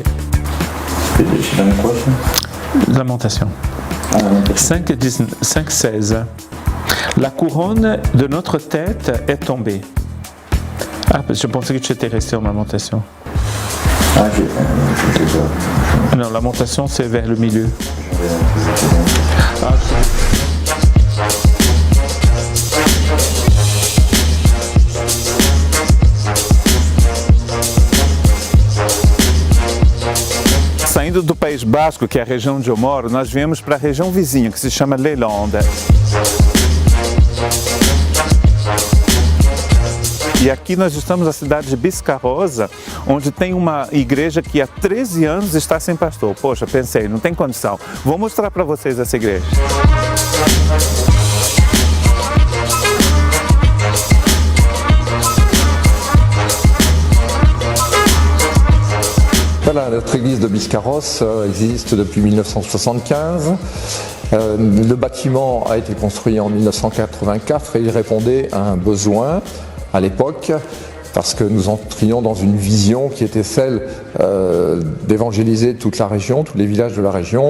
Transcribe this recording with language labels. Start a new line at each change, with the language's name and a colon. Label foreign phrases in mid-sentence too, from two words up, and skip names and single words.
French: C'est dans quoi ça ? Lamentation. 5,16. La couronne de notre tête est tombée. Ah, je pensais que tu étais resté en lamentation. Ah, non, lamentation, c'est vers le milieu.
Portuguese: Saindo do País Basco, que é a região onde eu moro, nós viemos para a região vizinha, que se chama Lelonde. E aqui nós estamos na cidade de Biscarrosa, onde tem uma igreja que há 13 anos está sem pastor. Poxa, pensei, não tem condição. Vou mostrar para vocês essa igreja.
French: Voilà, notre église de Biscarrosse existe depuis 1975. Le bâtiment a été construit en 1984 et il répondait à un besoin à l'époque, parce que nous entrions dans une vision qui était celle d'évangéliser toute la région, tous les villages de la région.